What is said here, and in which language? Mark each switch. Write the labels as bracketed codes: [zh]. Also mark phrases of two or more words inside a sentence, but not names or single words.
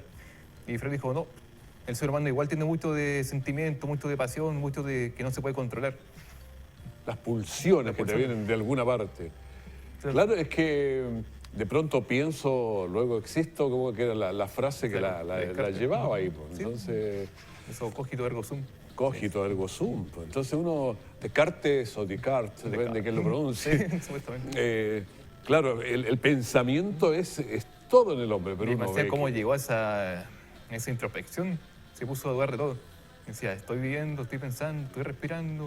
[es] Y Freud dijo, no, el ser humano igual tiene mucho de sentimiento, mucho de pasión, mucho de que no se puede controlar. Las pulsiones Las que te pulsiones. vienen de alguna parte. Claro. Claro, es que de pronto pienso, luego existo, como que era la frase que Claro, la Descartes. llevaba ahí. Pues. Sí. Entonces, Eso, [la] cogito ergo sum. cogito ergo sum. [es] Pues. Entonces uno, Descartes o Descartes, depende de quién lo pronuncie. Sí, supuestamente. Claro, el pensamiento es todo en el hombre, pero Y uno me decía ve cómo que- llegó a esa introspección. Se puso a dudar de todo. Decía, estoy viviendo, estoy pensando, estoy respirando.